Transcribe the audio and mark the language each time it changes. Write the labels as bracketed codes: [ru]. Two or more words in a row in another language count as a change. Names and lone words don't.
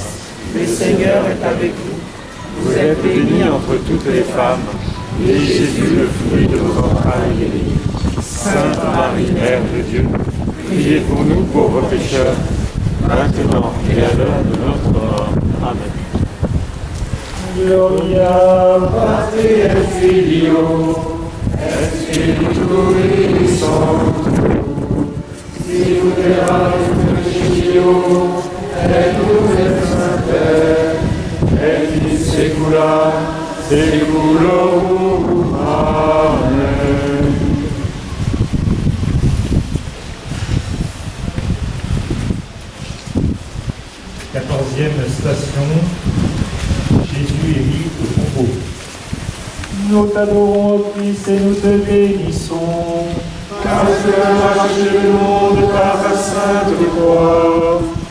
[fr] Le Seigneur est avec vous. Vous êtes bénie entre toutes les femmes, et Jésus, le fruit de vos entrailles, est béni. Sainte Marie, Mère de Dieu, priez pour nous pauvres pécheurs, maintenant et à l'heure de notre mort. Amen. [la] Gloria Patri et Filio, et Spiritui Sancto, sicut principio, et nunc et semper, et in saecula saeculorum. Amen. [fr] Quatorzième station, Jésus est mis au tombeau. Nous t'adorons, Christ, et nous te bénissons, car tu as arraché le monde par ta sainte croix.